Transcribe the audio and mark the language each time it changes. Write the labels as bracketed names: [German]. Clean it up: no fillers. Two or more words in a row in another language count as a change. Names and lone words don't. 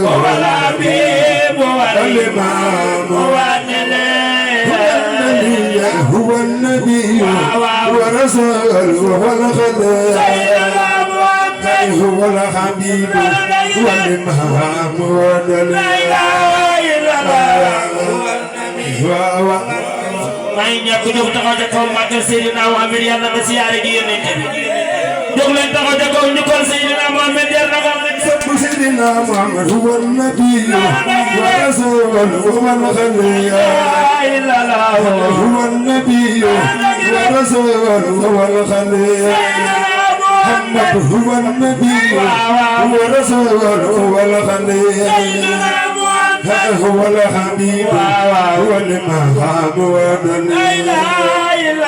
[Arabic] هو الحبيب والإمام هو النبي والرسول والخليل هو الحبيب والمحمود [Wolof] may ñàkk jóg taxaw ca kaw màggal Seydina Muhammad yàlla na siyaare gi yéen jóg leen taxaw ca kaw ñu kon Seydina Muhammad yàlla na ko [Arabic] سيدنا محمد هو النبي ورسول هو الخليل هو النبي ورسول هو الخليل محمد هو النبي ورسول هو الخليل هو الحبيب هو المحمود